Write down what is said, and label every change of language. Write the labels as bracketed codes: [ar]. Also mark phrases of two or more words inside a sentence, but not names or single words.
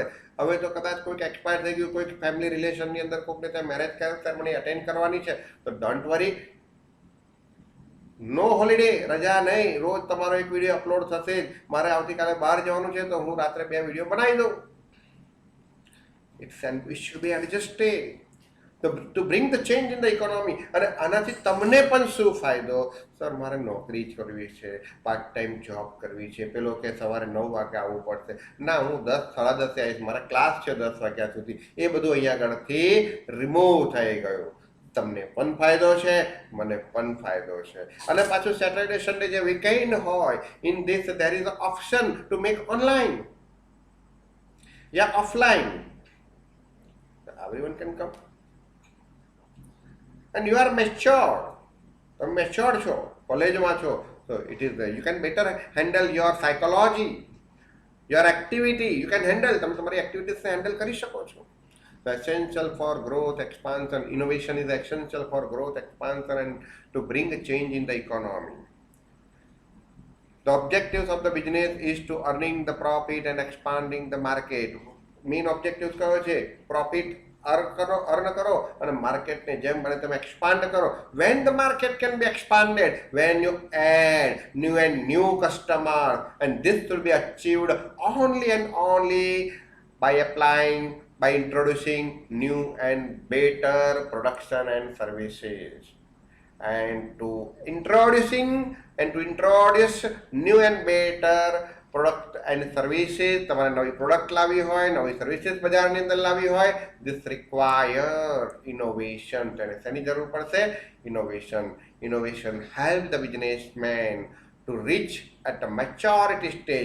[gu] હવે તો કદાચ કોઈક એક્સપાયર થઈ ગયું, કોઈક ફેમિલી રિલેશનની અંદર કોઈકને ત્યાં [en] marriage ceremony attend [gu] કરવાની છે તો [en] don't worry, no holiday, [gu] રજા નહીં, રોજ તમારો એક [en] video upload [gu] થશે જ. મારે આવતીકાલે બહાર જવાનું છે તો હું રાત્રે 2 વિડીયો બનાવી દઉં. [en] it should be adjusted to bring the change in the economy. [gu] અને આનાથી તમને પણ શું ફાયદો? સર મારે નોકરી જ કરવી છે, [en] part time job [gu] કરવી છે, પેલો કે સવારે 9 વાગે આવવું પડશે. ના, હું 10 સાડા 10 આવીશ, મારા ક્લાસ છે 10 વાગ્યા સુધી. એ બધું અહીંયા આગળથી રિમૂવ થઈ ગયું. તમને પણ ફાયદો છે, મને પણ ફાયદો છે. અને પાછું [en] Saturday Sunday [gu] જે વીકેન્ડ હોય, [en] in this there is a option to make online ya offline. everyone can come and you are mature. [gu] તમે મેચ્યોર છો, કોલેજમાં છો, [en] so it is you can better handle your psychology, your activity. You can handle, [gu] તમે તમારી એક્ટિવિટીઝને હેન્ડલ કરી શકો છો. [en] The essential for growth, expansion, innovation is essential for growth, expansion and to bring a change in the economy. The objectives of the business is to earning the profit and expanding the market. Main objectives [gu] કયો છે? [en] Profit earn [gu] કરો અને માર્કેટને જેમ બને તેમ એક્સપાન્ડ કરો. [en] When the market can be expanded, when you add new customer, and this will be achieved only and only by introducing new and better production and services. And to introduce new and better product and services. [gu] તમારે નવી પ્રોડક્ટ લાવવી હોય, નવી સર્વિસીસ બજારની અંદર લાવવી હોય, [en] this require innovation. [gu] તેને શેની જરૂર પડશે? [en] innovation help the businessman to reach at a maturity stage.